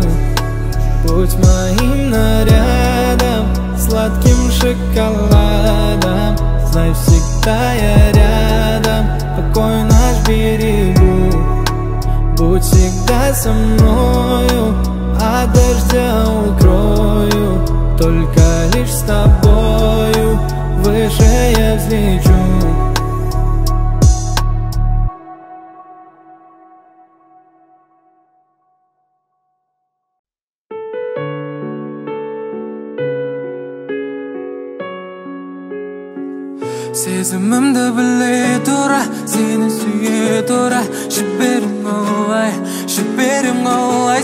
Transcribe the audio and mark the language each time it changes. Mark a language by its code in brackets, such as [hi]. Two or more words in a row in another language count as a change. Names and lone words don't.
[ru] Будь моим нарядом, сладким шоколадом, знай, всегда я рядом, покой наш берегу. Будь всегда со мною, от дождя укрою, только лишь с тобою выше я взлечу. [kk] Сезімімді біле тұра, сені сүйе тұра, жіберім олай, жіберім олай.